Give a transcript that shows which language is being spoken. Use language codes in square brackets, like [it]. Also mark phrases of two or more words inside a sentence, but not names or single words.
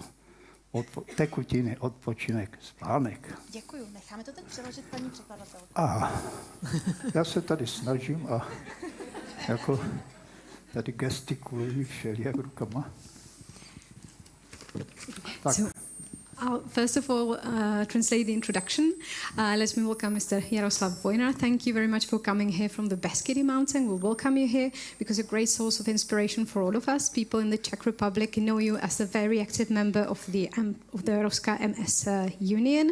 [cs] Tekutiny, odpočinek, spánek. Děkuju, necháme to teď přeložit paní překladatelku. Aha, já se tady snažím a jako tady gestikuluji všelijak rukama. Tak. [en] I'll first of all translate the introduction. Let me welcome Mr. Jaroslav Vojnar. Thank you very much for coming here from the Beskydy Mountain. We'll welcome you here because you're a great source of inspiration for all of us. People in the Czech Republic know you as a very active member of the Roska MS Union.